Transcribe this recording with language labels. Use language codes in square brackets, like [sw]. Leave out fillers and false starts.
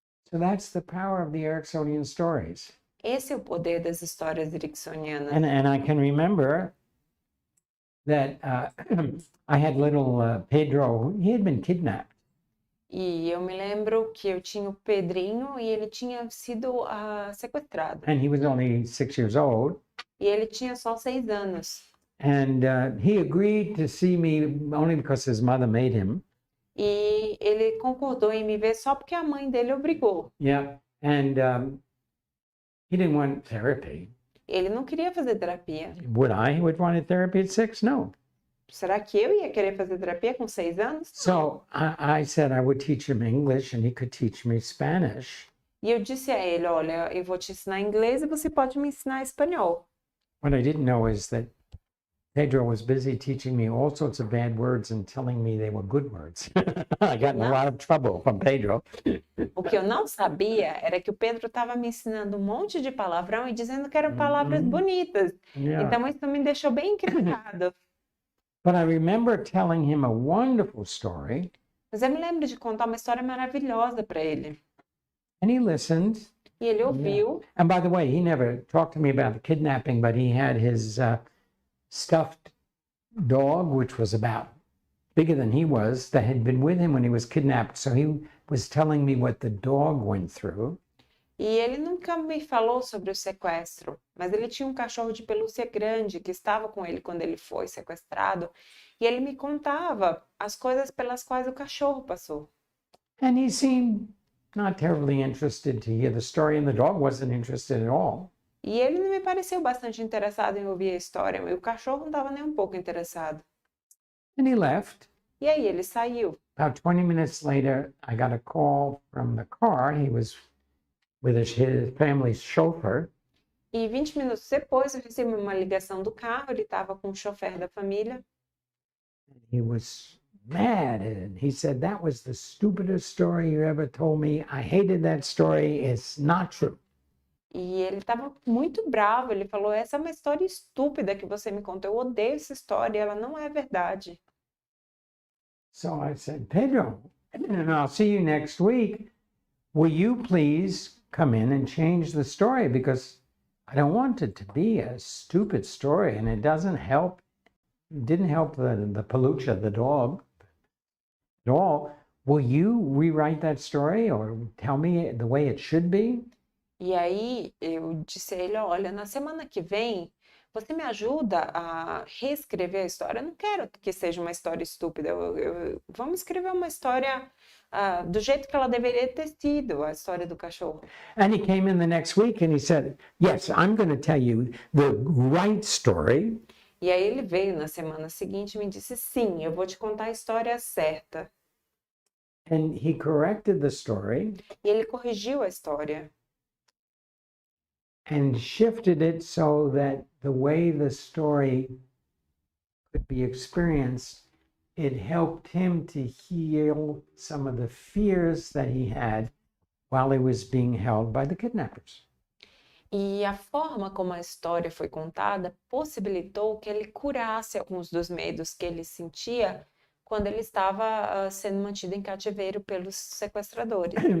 [en] So that's the power of the Ericksonian stories. [pt] Esse é o poder das histórias ericksonianas. [en] And I can remember that I had little Pedro, he had been kidnapped. [pt] E eu me lembro que eu tinha o Pedrinho e ele tinha sido sequestrado. [en] And he was only 6 years old. [pt] E ele tinha só 6 anos. [en] And he agreed to see me only because his mother made him. [pt] E ele concordou em me ver só porque a mãe dele obrigou. [en] Yeah. And he didn't want therapy. [pt] Ele não queria fazer terapia. [en] Would I would wanted therapy at 6? No. [pt] Será que eu ia querer fazer terapia com 6 anos? [en] So I said I would teach him English and he could teach me Spanish. [pt] E eu disse a ele, olha, eu vou te ensinar inglês e você pode me ensinar espanhol. [en] What I didn't know is that Pedro was busy teaching me all sorts of bad words and telling me they were good words. I got in a lot of trouble from Pedro. [pt] O que eu não sabia era que o Pedro estava me ensinando um monte de palavrão e dizendo que eram palavras bonitas. [en] Yeah. [pt] Então isso me deixou bem encrencado. [en] But I remember telling him a wonderful story, [pt] Mas eu me lembro de contar uma história maravilhosa para ele. [en] and he listened. [pt] E ele ouviu. [en] And by the way, he never talked to me about the kidnapping, but he had his stuffed dog, which was about bigger than he was, that had been with him when he was kidnapped. So he was telling me what the dog went through. [pt] E ele nunca me falou sobre o sequestro, mas ele tinha um cachorro de pelúcia grande que estava com ele quando ele foi sequestrado, e ele me contava as coisas pelas quais o cachorro passou. [en] And he seemed not terribly interested to hear the story, and the dog wasn't interested at all. [pt] E ele não me pareceu bastante interessado em ouvir a história, e o cachorro não estava nem um pouco interessado. [en] And he left. [pt] E aí ele saiu. [en] About 20 minutes later, I got a call from the car. He was with his family's chauffeur. [pt] E 20 minutos depois eu recebi uma ligação do carro, ele estava com o chofer da família. [en] He was mad, and he said, "That was the stupidest story you ever told me. I hated that story. It's not true." [pt] E ele estava muito bravo, ele falou, essa é uma história estúpida que você me contou, eu odeio essa história, ela não é verdade. [en] So I said, "Pedro, and I'll see you next week. Will you please come in and change the story? Because I don't want it to be a stupid story, and it doesn't help. It didn't help the Pelucha, the dog, at all. Will you rewrite that story or tell me the way it should be?" [pt] E aí eu disse a ele, olha, na semana que vem, você me ajuda a reescrever a história? Eu não quero que seja uma história estúpida, vamos escrever uma história do jeito que ela deveria ter sido, a história do cachorro. [en] And he came in the next week and he said, "Yes, I'm going to tell you the right story." [pt] E aí ele veio na semana seguinte e me disse, sim, eu vou te contar a história certa. [en] And he corrected the story [pt] E ele corrigiu a história. [en] and shifted it so that the way the story could be experienced, it helped him to heal some of the fears that he had while he was being held by the kidnappers. [pt] E a forma como a história foi contada possibilitou que ele curasse alguns dos medos que ele sentia quando ele estava sendo mantido em cativeiro pelos sequestradores.